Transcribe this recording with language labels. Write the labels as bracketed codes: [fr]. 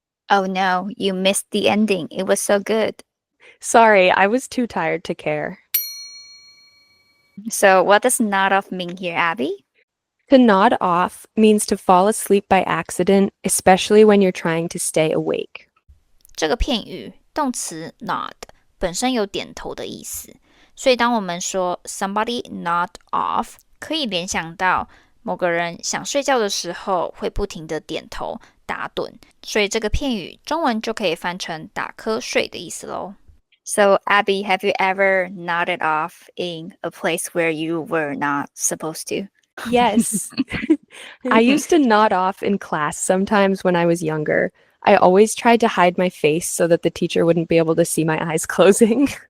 [en] Oh no, you missed the ending. It was so good. Sorry, I was too tired to care. So what does nod off mean here, Abby? To nod off means to fall asleep by accident, especially when you're trying to stay awake. [zh] 这个片语动词 nod 本身有点头的意思，所以当我们说 [en] somebody nod off， [zh] 可以联想到某个人想睡觉的时候会不停的点头打盹，所以这个片语中文就可以翻成打瞌睡的意思咯。 [en] So, Abby, have you ever nodded off in a place where you were not supposed to? Yes. I used to nod off in class sometimes when I was younger. I always tried to hide my face so that the teacher wouldn't be able to see my eyes closing.